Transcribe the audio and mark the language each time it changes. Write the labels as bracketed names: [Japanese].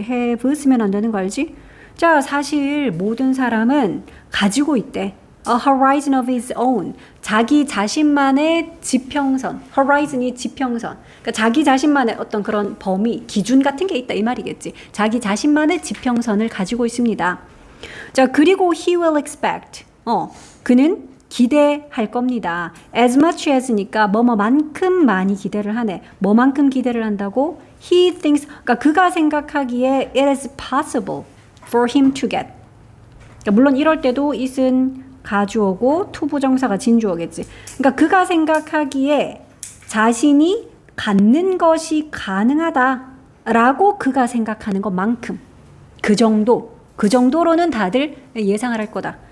[Korean] have 쓰면 안 되는 거 알지? 자, 사실 모든 사람은 가지고 있대. [English] A horizon of his own. [Korean] 자기 자신만의 지평선. horizon이 지평선. 그러니까 자기 자신만의 어떤 그런 범위, 기준 같은 게 있다 이 말이겠지. 자기 자신만의 지평선을 가지고 있습니다. [English] 자, 그리고 he will expect. [Korean] 그는 기대할 겁니다. [English] as much as [Korean] 니까 뭐뭐만큼 많이 기대를 하네. 뭐만큼 기대를 한다고? [English] He thinks, [Korean] 그러니까 그가 생각하기에 [English] it is possible for him to get. [Korean] 그러니까 물론 이럴 때도 it은 가주어고 to 부정사가 진주어겠지. 그러니까 그가 생각하기에 자신이 갖는 것이 가능하다라고 그가 생각하는 것만큼, 그 정도로는 다들 예상을 할 거다.